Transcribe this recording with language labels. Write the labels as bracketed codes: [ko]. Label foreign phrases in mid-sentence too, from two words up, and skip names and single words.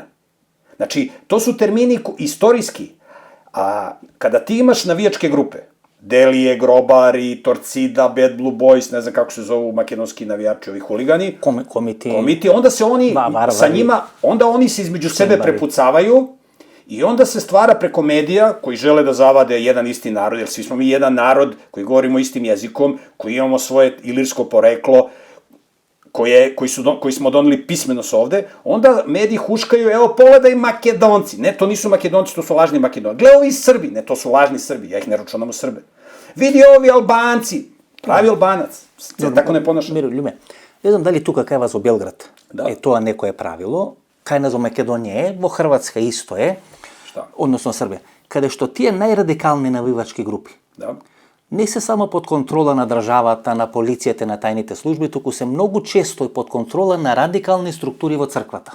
[sr] Znači, to su termini istorijski. A kada ti imaš navijačke grupe, Delije, Grobari, Torcida, Bad Blue Boys, ne znam kako se zovu makedonski navijači, ovi huligani, komiti, onda se oni sa njima, onda oni se između sebe prepucavaju i onda se stvara preko medija koji žele da zavade jedan isti narod, jer svi smo mi jedan koji govorimo istim jezikom, koji imamo svoje ilirsko poreklo, koji smo doneli pismenost ovde, onda mediji huškaju, evo pogledaj Makedonci, ne, to nisu Makedonci, to su lažni Makedonci, gle ovi Srbi, ne, to su lažni Srbi, ja ih ne računam u Srbe, vidi ovi Albanci, pravi Albanac, tako ne ponaša. [mk] Миро, Љуме, не знам дали тука кај вас во Белград е тоа некое правило, кај нас во Македонија е, во Хрватска исто е, односно Србија, каде што тие најрадикални навивачки групи, не се само под контрола на државата, на полицијата, на тајните служби, туку се многу често и под контрола на радикални структури во црквата.